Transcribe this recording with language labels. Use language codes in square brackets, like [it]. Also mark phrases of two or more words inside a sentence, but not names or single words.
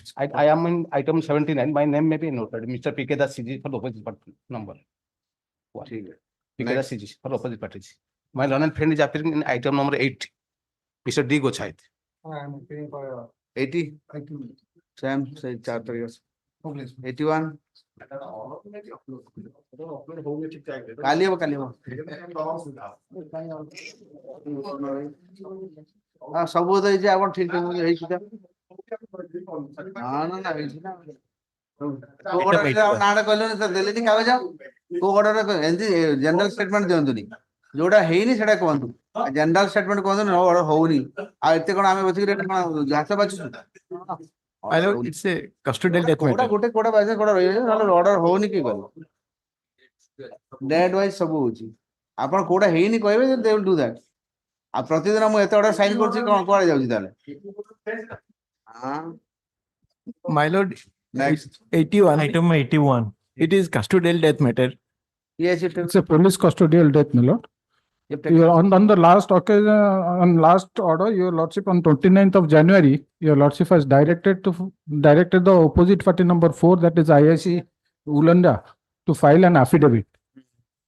[en] I am in item 79. My name may be noted. Mr. PK Das CG for the opposite party number. PK Das CG for the opposite party. My learned friend is appearing in item number 8. Mr. D Gochait. I am appearing for [or] 80 [en] Sam say 4 years [or] 81 କାଲି ହବ ସବୁ ତ ହେଇଛି ଆପଣ ଠିକ ହେଇଛି ନା ହେଇଛି ନା କୋଉ ନାଁଟା କହିଲେନି ଦେଲେନି କାଗଜ କୋଉ ଅର୍ଡର ଏମିତି [en] general statement [or] ଦିଅନ୍ତୁନି ଯୋଉଟା ହେଇନି ସେଟା କୁହନ୍ତୁ [en] general statement [or] କୁହନ୍ତୁ ଅର୍ଡର ହଉନି ଆଉ ଏତେ କଣ ଆମେ ବସିକି ଘାସ ବାଛୁଛୁ [en] It's a custodial death matter. [or] ଗୋଟେ କୋଉଟା ବାଜେ କୋଉଟା ରହିଯାଉଛି ନହେଲେ ଅର୍ଡର ହଉନି କି କହିବ [en] date wise [or] ସବୁ ହଉଛି ଆପଣ କୋଉଟା ହେଇନି କହିବେ [en] they will do that [or] ଆଉ ପ୍ରତିଦିନ ମୁଁ ଏତେ [en] order sign [or] କରୁଛି କଣ କୁଆଡେ ଯାଉଛି ତାହେଲେ [en] My lord, next 81. Item 81. It is custodial death matter. yes It's a police custodial death, my lord. You are on the last occasion, on last order, your lordship on 29th of January, your lordship has directed the opposite party number 4, that is IIC Ulanda, to file an affidavit.